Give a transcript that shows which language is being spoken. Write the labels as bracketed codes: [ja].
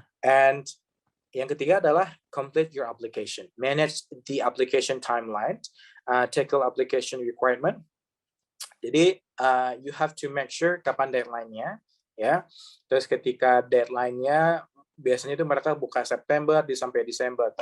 [id] And yang ketiga adalah [en] complete your application. Manage the application timeline. Tackle application requirement. Jadi you have to make sure [id] kapan deadline-nya, [en] ya. [id] Terus ketika deadline-nya biasanya itu mereka buka September sampai Desember.